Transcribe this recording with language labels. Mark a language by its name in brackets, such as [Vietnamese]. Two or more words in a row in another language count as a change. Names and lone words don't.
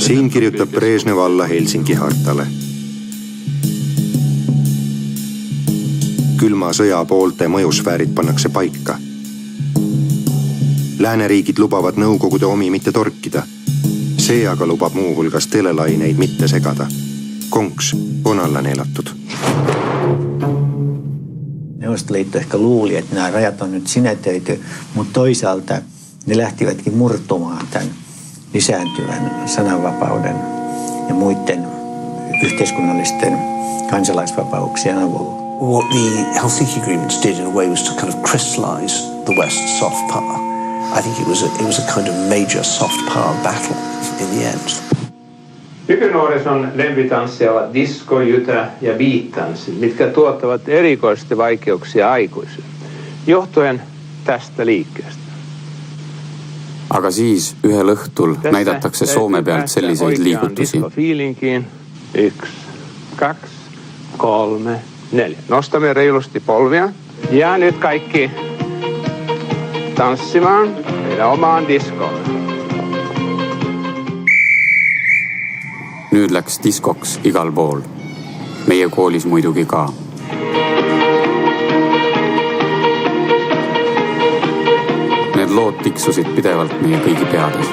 [Estonian] Siin kirjutab Brežnev alla Helsingi hartale. Külma sõja poolte mõjusfäärid pannakse paika. Lääneriigid lubavad Nõukogude omi mitte torkida. See aga lubab muuhulgas telelaineid mitte segada. Konks on alla neelatud. [Finnish] Neuvostoliitto ehkä luuli, että nämä rajat on nyt sinetöity, mutta toisaalta ne lähtivätkin murtumaan tämän lisääntyvän sananvapauden ja muiden yhteiskunnallisten kansalaisvapauksien avulla. [English] What the Helsinki agreements did in a way was to kind of crystallize the West's soft power. I think it was a kind of major soft power battle in the end. [Finnish] Nykynuorison lempitanssia ovat disko, jytä ja beat-tanssit, mitkä tuottavat erikoisesti vaikeuksia aikuisille, johtuen tästä liikkeestä. [Estonian] Aga siis ühel õhtul näidatakse Soome pealt selliseid liigutusi. [Finnish] Fiilinkiin. 1, 2, 3, 4. Nostamme reilusti polvia. Ja nyt kaikki tanssimaan meidän omaan diskoon. [Estonian] Nüüd läks diskoks igal pool. Meie koolis muidugi ka. Need lood tiksusid pidevalt meie kõigi peades.